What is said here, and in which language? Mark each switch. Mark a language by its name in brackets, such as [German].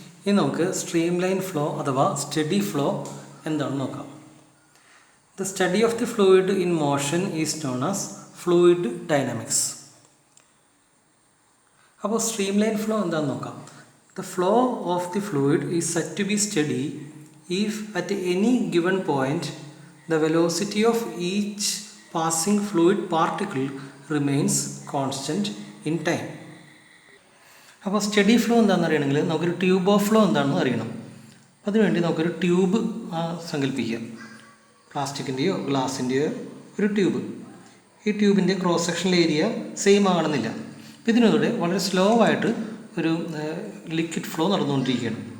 [Malayalam] ഇനി നമുക്ക് streamline flow അഥവാ steady flow എന്താണെന്ന് നോക്കാം. [English] The study of the fluid in motion is known as fluid dynamics. [Malayalam] അപ്പോൾ streamline flow എന്താണെന്ന് നോക്കാം. [English] The flow of the fluid is said to be steady if at any given point the velocity of each passing fluid particle remains constant in time. [Malayalam] അപ്പോൾ study flow എന്താണെന്ന് അറിയണമെങ്കിൽ നമുക്കൊരു tube of flow എന്താണെന്ന് അറിയണം. അതിനുവേണ്ടി നമുക്കൊരു tube സങ്കല്പിക്കാം. പ്ലാസ്റ്റിക്കിൻ്റെയോ ഗ്ലാസിൻ്റെയോ ഒരു ട്യൂബ്. ഈ ട്യൂബിൻ്റെ ക്രോസ് സെക്ഷണൽ ഏരിയ സെയിം ആകണമെന്നില്ല. ഇതിനൂടെ വളരെ സ്ലോ ആയിട്ട് ഒരു ലിക്വിഡ് ഫ്ലോ നടന്നുകൊണ്ടിരിക്കുകയാണ്.